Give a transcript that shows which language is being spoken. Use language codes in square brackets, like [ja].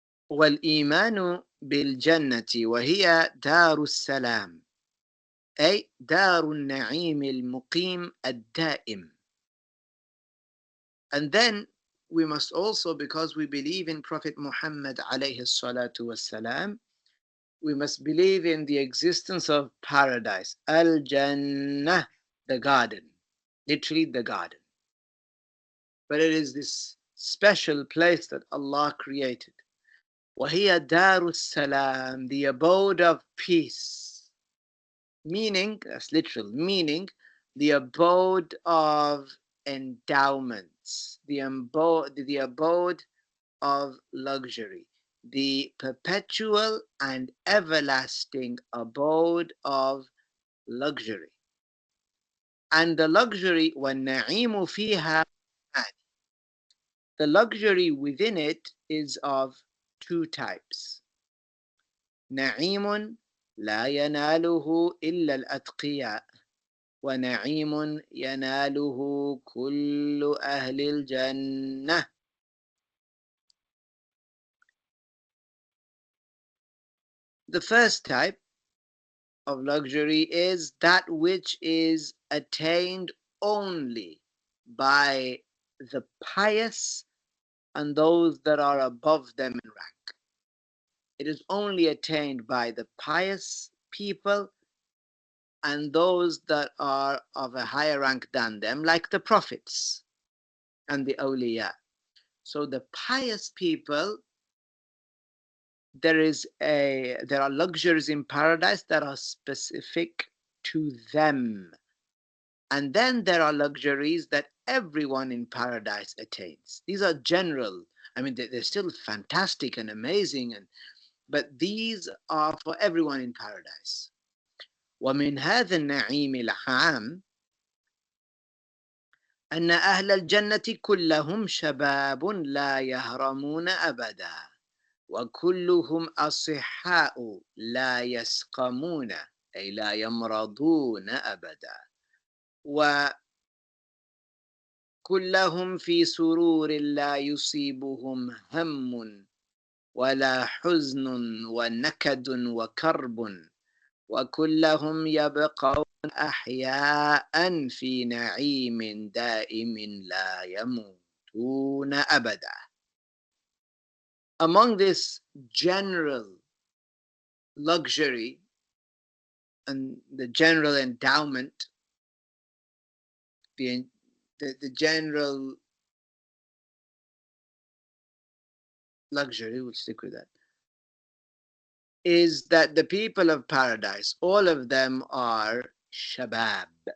[ar] والإيمان بالجنة وهي دار السلام أي دار النعيم المقيم الدائم. [en] And then we must also, because we believe in Prophet Muhammad [ar] alayhi salatu wasalam, [en] we must believe in the existence of paradise. Al-Jannah, the garden. Literally the garden. But it is this special place that Allah created. [ar] وَهِيَ دَارُ السَّلَامِ, [en] the abode of peace. Meaning, that's literal, meaning the abode of endowments, the abode of luxury, the perpetual and everlasting abode of luxury. And the luxury, [ar] وَالنَّعِيمُ فِيهَا, [en] the luxury within it is of two types. [ar] نعيم لا يناله إلا الأتقياء ونعيم يناله كل أهل الجنة. [en] The first type of luxury is that which is attained only by the pious and those that are above them in rank. It is only attained by the pious people and those that are of a higher rank than them, like the prophets and the awliya. So the pious people, there are luxuries in paradise that are specific to them. And then there are luxuries that everyone in paradise attains. These are general. I mean, they're still fantastic and amazing, but these are for everyone in paradise. [ar] ومن هذا النعيم العام أن أهل الجنة كلهم شباب لا يهرمون أبدا وكلهم أصحاء لا يسقمون أي لا يمرضون أبدا وكلهم في سرور لا يصيبهم هم ولا حزن ونكد وكرب وكلهم يبقون أحياء في نعيم دائم لا يموتون أبدا. [en] Among this general luxury and the general endowment, the general luxury, we'll stick with that, is that the people of paradise, all of them are shabab.